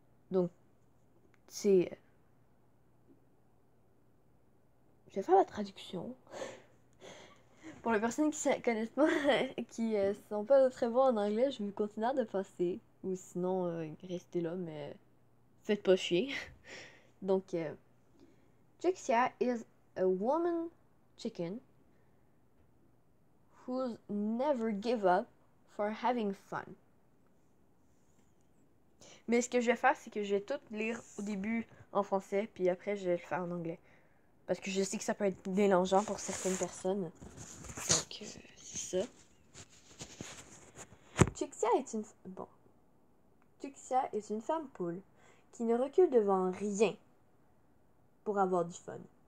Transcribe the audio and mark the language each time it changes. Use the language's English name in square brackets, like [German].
[French] Donc, c'est... Je vais faire la traduction. Pour les personnes qui ne connaissent pas, qui sont pas très bons en anglais, je vous considère de passer. Ou sinon, restez là, mais faites pas chier. [English] Donc, Chixia is a woman chicken who's never give up for having fun. [French] Mais ce que je vais faire, c'est que je vais tout lire au début en français, puis après, je vais le faire en anglais. Parce que je sais que ça peut être mélangeant pour certaines personnes. Donc, c'est ça. Chixia est une... Bon. Chixia est une femme poule qui ne recule devant rien pour avoir du fun.